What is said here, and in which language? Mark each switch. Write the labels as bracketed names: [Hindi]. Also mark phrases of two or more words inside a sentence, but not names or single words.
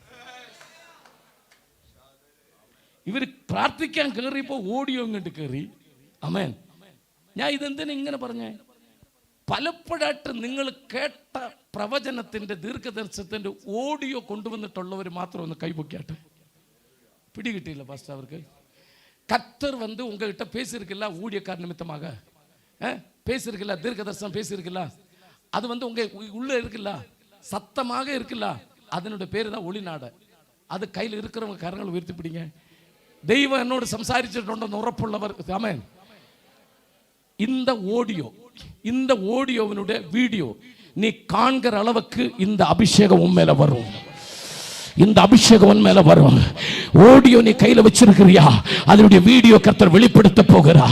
[Malayalam] ഇവർ പ്രാർത്ഥിക്കാൻ കയറിയപ്പോൾ ഓഡിയോ ഇങ്ങോട്ട് കയറി. ആമേൻ. ഞാൻ ഇതെന്തിനാ ഇങ്ങനെ പറഞ്ഞേ? പലപ്പോഴായിട്ട് നിങ്ങൾ കേട്ട പ്രവചനത്തിൻ്റെ ദീർഘദർശനത്തിൻ്റെ ഓഡിയോ കൊണ്ടുവന്നിട്ടുള്ളവർ മാത്രം ഒന്ന് കൈപൊക്കിയാട്ടെ. പിടികിട്ടിയില്ല പാസ്റ്റർ അവർക്ക്. [Tamil] கர்த்தர் வந்து உங்ககிட்ட பேசியிருக்கல ஊழியக்கார நிமித்தமாக, பேசியிருக்கல தீர்க்கதரிசனம் பேசியிருக்கல, அது வந்து உங்க உள்ள இருக்குல்ல, சத்தமாக இருக்குல்ல, அதனுடைய பேர் தான் ஒளிநாட. அது கையில் இருக்கிறவங்க கரங்களை உயர்த்தி பிடிங்க. தெய்வம் என்னோட [Malayalam] സംസാരിച്ചിട്ടുണ്ടെന്ന് ഉറപ്പുള്ളവർ ആമേൻ. [Tamil] இந்த ஓடியோவினுடைய வீடியோ நீ காண்கிற அளவுக்கு இந்த அபிஷேகம் உன் மேல வரும். இந்த அபிஷேகம் உன் மேல வரும். ஓடியோ நீ கையில வச்சிருக்கிறியா? அதனுடைய வீடியோ கர்த்தர் வெளிப்படுத்த போகிறார்.